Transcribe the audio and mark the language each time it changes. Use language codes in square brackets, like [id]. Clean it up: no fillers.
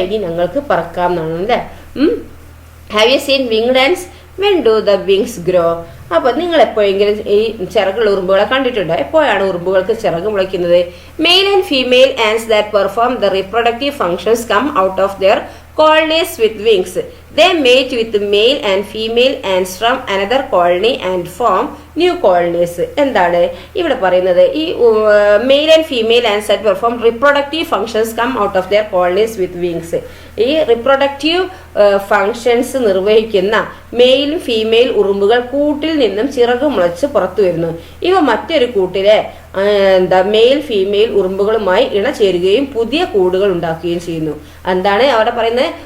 [ml] ഇനി ഞങ്ങൾക്ക് പറക്കാം എന്നാണ് അല്ലേ. [en] Have you seen winged ants? When do the wings grow? [ml] അപ്പൊ നിങ്ങൾ എപ്പോഴെങ്കിലും ഈ ചിറകുള്ള ഉറുമ്പുകളെ കണ്ടിട്ടുണ്ടോ? എപ്പോഴാണ് ഉറുമ്പുകൾക്ക് ചിറക് മുളയ്ക്കുന്നത്? [en] Male and female ants that perform the reproductive functions come out of their colonies with wings. They mate with male and female ants from another colony and form new colonies. [ml] എന്താണ് ഇവിടെ പറയുന്നത്? [en] ഈ male and female ants that perform reproductive functions come out of their colonies with wings. [ml] ഈ reproductive functions നിർവഹിക്കുന്ന മെയിലും female ഉറുമ്പുകൾ കൂട്ടിൽ നിന്നും ചിറക് മുളച്ച് പുറത്തു വരുന്നു. ഇവ മറ്റൊരു കൂട്ടിലെ മെയിൽ ഫീമെയിൽ ഉറുമ്പുകളുമായി ഇണചേരുകയും പുതിയ കൂടുകൾ ഉണ്ടാക്കുകയും ചെയ്യുന്നു. എന്താണ് അവിടെ പറയുന്നത്?